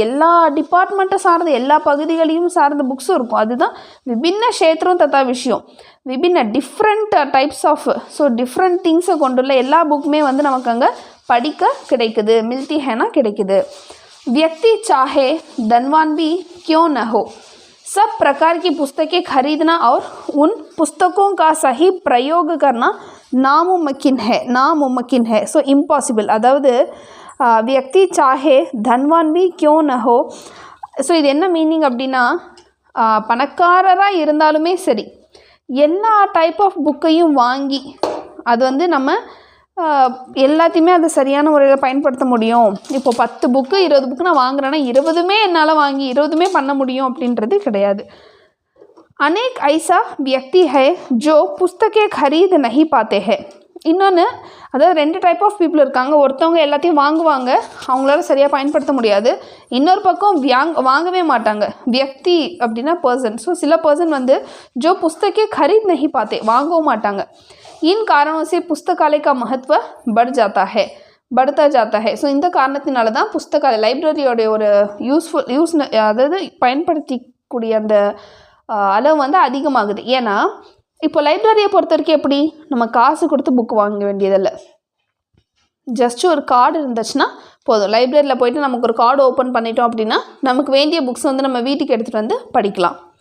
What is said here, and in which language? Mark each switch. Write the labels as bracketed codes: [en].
[ta] எல்லா டிபார்ட்மெண்ட்டை சார்ந்த எல்லா பகுதிகளையும் சார்ந்த புக்ஸும் இருக்கும். அதுதான் விபின்ன க்ஷேத்திரம் தத்தா விஷயம், விபின்ன different types of, so different திங்ஸை கொண்டுள்ள எல்லா புக்குமே வந்து நமக்கு அங்கே படிக்க கிடைக்குது. [hi] மில்தி ஹேனா [ta] கிடைக்குது. [hi] व्यक्ति चाहे धनवान भी क्यों न हो, सब प्रकार की पुस्तकें खरीदना और उन पुस्तकों का सही प्रयोग करना नामुमकिन है. [en] So impossible. [hi] அதாவது व्यक्ति चाहे धनवान भी क्यों न हो. [ta] ஸோ இது என்ன மீனிங் அப்படின்னா, பணக்காரராக இருந்தாலுமே சரி எல்லா டைப் ஆஃப் புக்கையும் வாங்கி அது வந்து நம்ம எல்லாத்தையுமே அது சரியான முறையில் பயன்படுத்த முடியும். இப்போது 10 புக்கு 20 புக்கு நான் வாங்குறேன்னா 20மே என்னால் வாங்கி 20மே பண்ண முடியும் அப்படின்றது கிடையாது. [hi] अनेक ऐसा व्यक्ति है जो पुस्तकें खरीद नहीं पाते हैं. [ta] இன்னொன்று, அதாவது 2 டைப் ஆஃப் பீப்புள் இருக்காங்க. ஒருத்தவங்க எல்லாத்தையும் வாங்குவாங்க, அவங்களால சரியாக பயன்படுத்த முடியாது. இன்னொரு பக்கம் வாங்கவே மாட்டாங்க. வியக்தி அப்படின்னா பர்சன். ஸோ சில பர்சன் வந்து [hi] ஜோ புஸ்தகே खरीद नहीं पाते, [ta] வாங்கவும் மாட்டாங்க. [hi] इन कारणों से पुस्तकालय का महत्व बढ़ता जाता है. [ta] ஸோ இந்த காரணத்தினால தான் புஸ்தகாலய லைப்ரரியோடைய ஒரு அதாவது பயன்படுத்திக்கூடிய அந்த அளவு வந்து அதிகமாகுது. ஏன்னா இப்போ லைப்ரரியை பொறுத்த வரைக்கும் எப்படி, நம்ம காசு கொடுத்து புக் வாங்க வேண்டியதில்லை. ஜஸ்ட் ஒரு கார்டு இருந்துச்சுன்னா போதும். லைப்ரரியில் போய்ட்டு நமக்கு ஒரு கார்டு ஓப்பன் பண்ணிட்டோம் அப்படின்னா நமக்கு வேண்டிய புக்ஸ் வந்து நம்ம வீட்டுக்கு எடுத்துகிட்டு வந்து படிக்கலாம்.